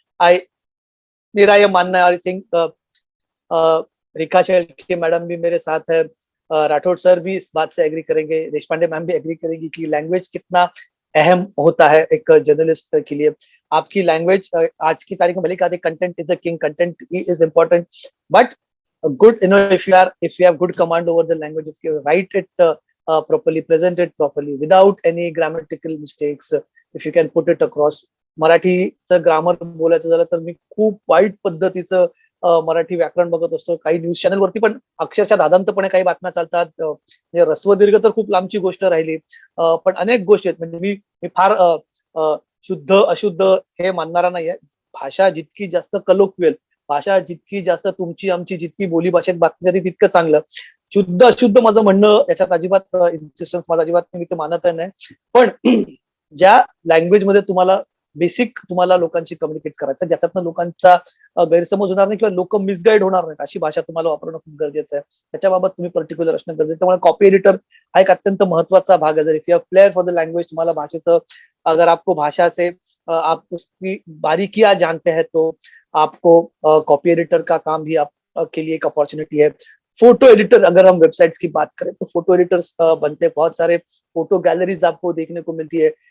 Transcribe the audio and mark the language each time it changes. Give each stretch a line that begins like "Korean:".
Hindi: I मेरा ये मानना है, I think Rekha Shelke madam भी मेरे साथ है, राठौड़ सर भी इस बात से एग्री करेंगे, देशपांडे मैम भी एग्री करेंगी कि लैंग्वेज कितना अहम होता है एक जर्नलिस्ट के लिए। आपकी लैंग्वेज आज की तारीख में भले कहते
English: Content is the king, content is important, but good, if you have good command over the language, if you write it properly, present it properly without any grammatical mistakes, if you can put it across.
Marathi: मराठीचं grammar बोलायचं झालं तर मी खूप वाईट पद्धतीचं मराठी व्याकरण बघत असतो, काही न्यूज चॅनल वरती पण अक्षरशः दादांतपणे काही बातम्या चालतात, म्हणजे रस्वदीर्घ तर खूप लांबची गोष्ट राहिली, पण अनेक गोष्टी आहेत, म्हणजे मी फार शुद्ध अशुद्ध हे मानणारा नाहीये, भाषा जितकी जास्त कलोक्वियल, भाषा जितकी जास्त तुमची आमची जितकी बोली भाषेत बातमी जाते तितकं चांगलं. शुद्ध अशुद्ध माझं म्हणणं याच्यात अजिबात इन्सिस्टन्स माझा अजिबात मी ते मानत नाही. पण ज्या लँग्वेज मध्ये तुम्हाला बेसिक तुम्हाला लोकांशी कम्युनिकेट करायचं, ज्याच्यातनं लोकांचा गैरसमज होणार नाही किंवा लोक मिसगाईड होणार नाहीत, अशी भाषा तुम्हाला वापरणं खूप गरजेचं आहे. त्याच्याबाबत तुम्ही पर्टिक्युलर असणं गरजेचं. त्यामुळे कॉपी एडिटर हा एक अत्यंत महत्वाचा भाग है.
Hindi: जर
English: if you are player for the language,
Marathi: तुम्हाला भाषेचं,
Hindi: अगर आपको भाषा से आप उसकी बारीकियां जानते हैं तो आपको कॉपी एडिटर का काम भी आप के लिए एक अपॉर्चुनिटी है. फोटो एडिटर, अगर हम वेबसाइट्स की बात करें तो फोटो एडिटर्स बनते हैं, बहुत सारे फोटो गैलरीज आपको देखने को मिलती है.